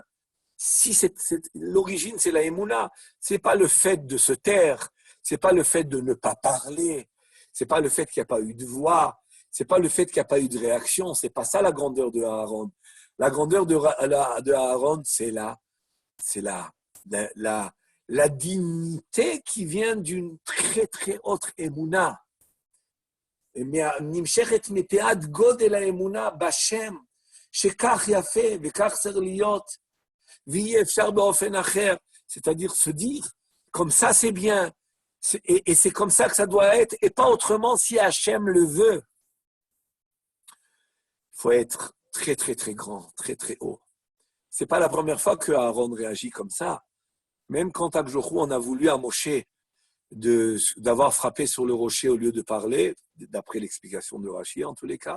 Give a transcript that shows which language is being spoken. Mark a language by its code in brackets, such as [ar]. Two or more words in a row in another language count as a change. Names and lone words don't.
[fr] Si l'origine, c'est la emuna, c'est pas le fait de se taire, c'est pas le fait de ne pas parler, c'est pas le fait qu'il n'y a pas eu de voix. C'est pas le fait qu'il n'y a pas eu de réaction, c'est pas ça la grandeur de Aaron. La grandeur de Aaron, c'est la dignité qui vient d'une très très haute émouna. [he] נמשכת מפאת גודל האמונה בשם, שכך יפה וכך צריך להיות, ויהיה אפשר באופן אחר. [fr] C'est-à-dire se dire, comme ça c'est bien, et c'est comme ça que ça doit être, et pas autrement si Hachem le veut. Il faut être très, très, très grand, très, très haut. Ce n'est pas la première fois que Aaron réagit comme ça. Même quand Akjochou en a voulu à Moshe d'avoir frappé sur le rocher au lieu de parler, d'après l'explication de Rashi en tous les cas.